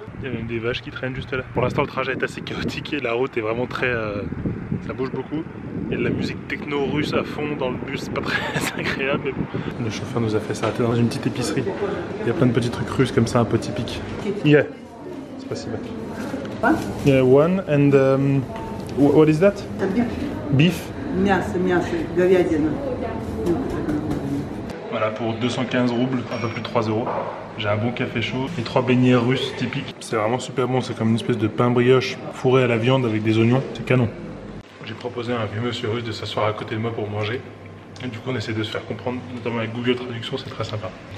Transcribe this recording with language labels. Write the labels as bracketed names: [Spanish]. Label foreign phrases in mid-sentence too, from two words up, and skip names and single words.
[French] Il y a même des vaches qui traînent juste là. Pour l'instant le trajet est assez chaotique et la route est vraiment très... ça bouge beaucoup. Il y a de la musique techno russe à fond dans le bus, c'est pas très agréable mais bon. Le chauffeur nous a fait s'arrêter dans une petite épicerie. Il y a plein de petits trucs russes comme ça un peu typiques. Yeah, c'est pas si mal. [English] One? Yeah, one and what is that? Beef. [Russian] Мясо, говядина. [French] Voilà, pour 215 roubles, un peu plus de 3 €. J'ai un bon café chaud et 3 beignets russes typiques. C'est vraiment super bon, c'est comme une espèce de pain brioche fourré à la viande avec des oignons, c'est canon. J'ai proposé à un vieux monsieur russe de s'asseoir à côté de moi pour manger. Et du coup on essaie de se faire comprendre, notamment avec Google Traduction, c'est très sympa.